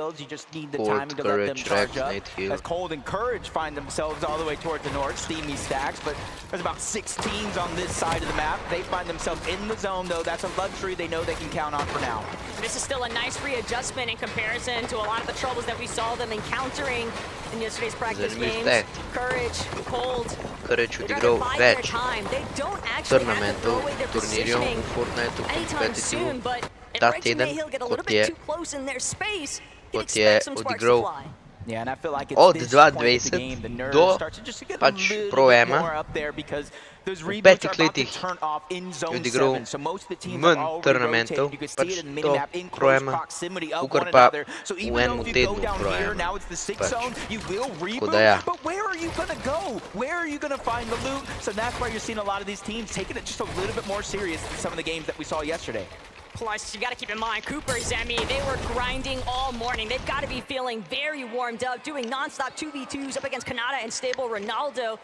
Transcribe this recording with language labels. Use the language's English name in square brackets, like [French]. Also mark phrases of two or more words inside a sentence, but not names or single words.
[English] You just need the timing to let them charge up. As Cold and Courage find themselves all the way towards the north, steamy stacks, but there's about 6 teams on this side of the map. They find themselves in the zone, though. That's a luxury they know they can count on for now. This is still a nice readjustment in comparison to a lot of the troubles that we saw them encountering in yesterday's practice games. Courage, Cold. [Slovenian] Courage utigral već turnamentu, turniru u Fortniteu competitive da teden kot je odigral od 2020 do pač Pro-Ema. V 5 letih je odigral manj turnamentov, pač do Pro-Ema, kakor pa v enem tednu Pro-Ema. Tako da ja. [English] Where are you going to find the loot? So that's why you're seeing a lot of these teams taking it just a little bit more serious than some of the games that we saw yesterday. Plus, you got to keep in mind, Cooper, Zemi, they were grinding all morning. They've got to be feeling very warmed up, doing nonstop 2v2s up against Kanata and Stable Ronaldo.